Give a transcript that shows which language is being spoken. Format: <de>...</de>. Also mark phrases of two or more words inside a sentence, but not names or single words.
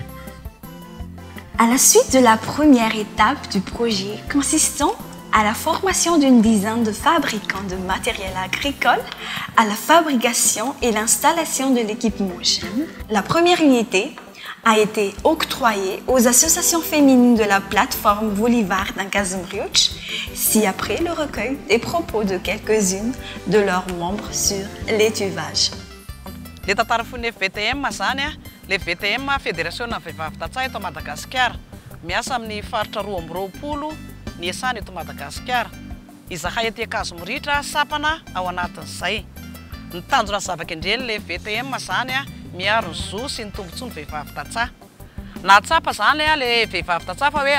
<fr>À la suite de la première étape du projet consistant à la formation d'une dizaine de fabricants de matériel agricole, à la fabrication et l'installation de l'équipement GEM, la première unité a été octroyée aux associations féminines de la plateforme Bolivar d'Ankazumriouch, ci-après le recueil des propos de quelques-unes de leurs membres sur l'étuvage.</fr> <mg>Le tatarafony VTM zany le VTM Fédération Vehivavy Tatsay eto Madagasikara miasa amin'ny faritra 220 ny esany eto Madagasikara izahay ety Ankazomritra sapana ao anatin'izay ny tanjona zava-kendreny le VTM zany miaro ny zo sy ny tombontsoa ny vehivavy tatsà na tsapa zany le vehivavy tatsà fa hoe</mg>